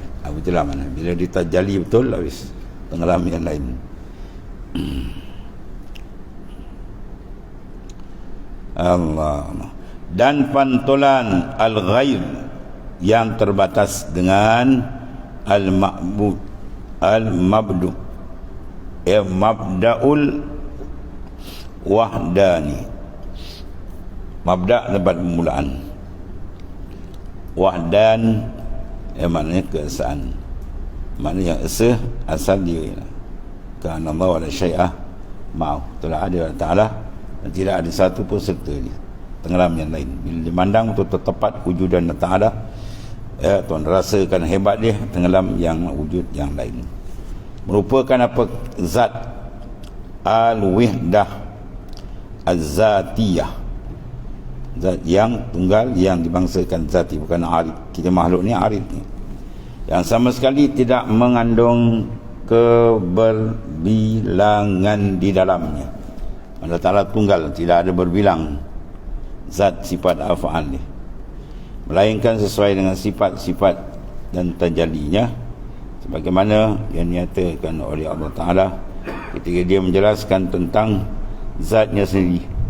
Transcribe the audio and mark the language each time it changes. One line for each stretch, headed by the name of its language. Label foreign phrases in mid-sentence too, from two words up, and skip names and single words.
Malay: Itulah mana bila ditajali betul, habis tenggelam yang lain. Allah. Dan pantulan al-ghaib yang terbatas dengan al-ma'bud,
Arabic: al-mabdu, mabda'ul wahdani.
Malay: Mabda' tempat permulaan, wahdan maknanya keesaan, maknanya yang esa asal dia. Kerana
Arabic: Allah wala syai'ah ma'ahu,
Malay: telah ada Allah Ta'ala dan tidak ada satu pun serta dia, tenggelam yang lain. Bila dimandang betul tepat wujudan Allah Ta'ala, tuan rasakan hebat dia, tenggelam yang wujud yang lain. Merupakan apa?
Arabic: Zat al-wihdah az-zatiyah,
Malay: zat yang tunggal, yang dibangsakan zati, bukan arid. Kita makhluk ni arid ni, yang sama sekali tidak mengandung keberbilangan di dalamnya. Allah Ta'ala tunggal, tidak ada berbilang zat, sifat, af'al ni, melainkan sesuai dengan sifat-sifat dan tajallinya, sebagaimana yang dinyatakan oleh Allah Ta'ala ketika dia menjelaskan tentang zatnya sendiri,